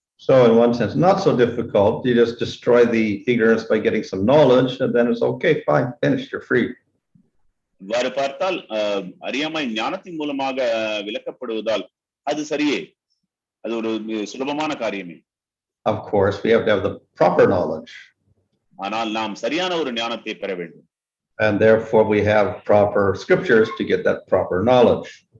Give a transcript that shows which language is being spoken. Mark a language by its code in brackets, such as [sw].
[en] So in one sense, not so difficult. You just destroy the ignorance by getting some knowledge, and then it's okay, fine, finished, you're free. [ta] இவ்வாறு பார்த்தால் அறியாமை ஞானத்தின் மூலமாக விளக்கப்படுவதால் அது சரியே, அது ஒரு சுலபமான காரியமே. [en] Of course, we have to have the proper knowledge. [ta] ஆனால் நாம் சரியான ஒரு ஞானத்தை பெற வேண்டும். [en] And therefore we have proper scriptures to get that proper knowledge.